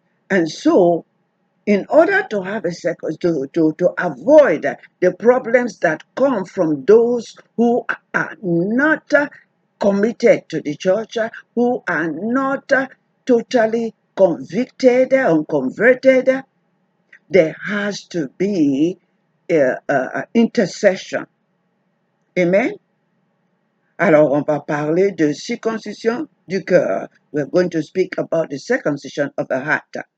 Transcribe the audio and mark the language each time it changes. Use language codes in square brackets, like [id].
[en] And so, in order to have to avoid the problems that come from those who are not committed to the church, who are not totally convicted or converted, there has to be intercession. Amen. [fr] Alors, on va parler de circoncision du cœur. [en] We're going to speak about the circumcision of the heart.